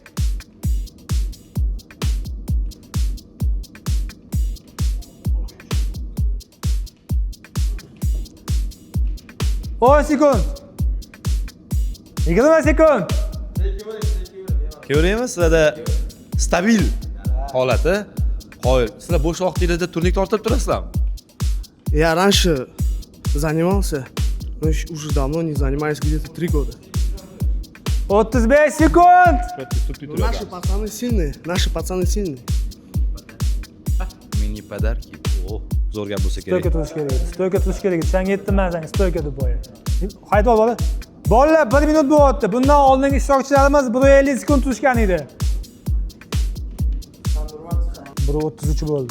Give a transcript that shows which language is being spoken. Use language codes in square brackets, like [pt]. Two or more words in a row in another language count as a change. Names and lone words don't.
[uz] On sekund. 20 sekund. Ko'raymi, sizlarda stabil holati. Qoyil. Sizlar bo'sh vaqtingizda turnik tortib turasizlarmi? [ru] Я раньше занимался, но уже давно не занимаюсь, где-то 3 года. [uz] 35 sekund. [ru] Наши пацаны сильные, наши пацаны сильные. Мини подарки. [uz] Zo'r gap bo'lsa kerak. Stoyka turish kerak. Stoyka turish kerak. Sen yetdim men senga stoyka deb qo'yay. Hayt ol bola. Bolalar 1 minut bo'lyapti. Bundan oldingi ishtirokchilarimiz 150 sekund turishgan edi. 1:33 bo'ldi.